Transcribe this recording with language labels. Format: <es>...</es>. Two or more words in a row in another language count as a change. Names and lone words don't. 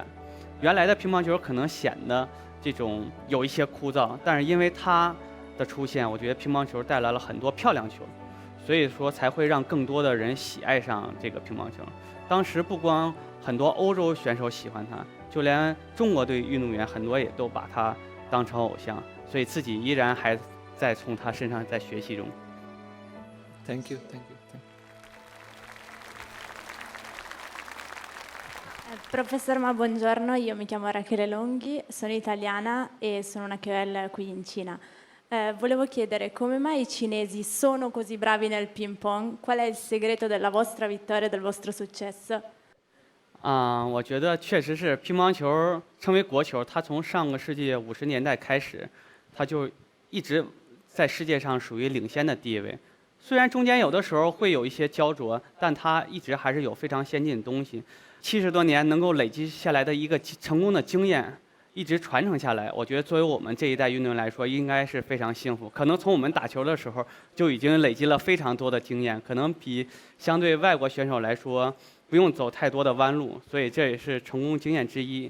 <zh>原来的乒乓球可能显得这种有一些枯燥，但是因为他的出现，我觉得乒乓球带来了很多漂亮球，所以说才会让更多的人喜爱上这个乒乓球。当时不光很多欧洲选手喜欢他，就连中国队运动员很多也都把他当成偶像，所以自己依然还在从他身上在学习中。</zh> <en>Thank you, thank you.</en> <it>Professor Ma, buongiorno, io mi chiamo Rachele Longhi, sono italiana e sono una KOL qui in Cina. Volevo chiedere come mai i cinesi sono così bravi nel ping pong? Qual è il segreto della vostra vittoria e del vostro successo?</it> <zh>我觉得确实是乒乓球成为国球，它从上个世纪50年代开始，它就一直在世界上属于领先的地位。虽然中间有的时候会有一些焦灼，但它一直还是有非常先进的东西。70多年能够累积下来的一个成功的经验，一直传承下来，我觉得作为我们这一代运动员来说，应该是非常幸福。可能从我们打球的时候就已经累积了非常多的经验，可能比相对外国选手来说不用走太多的弯路，所以这也是成功经验之一。</zh>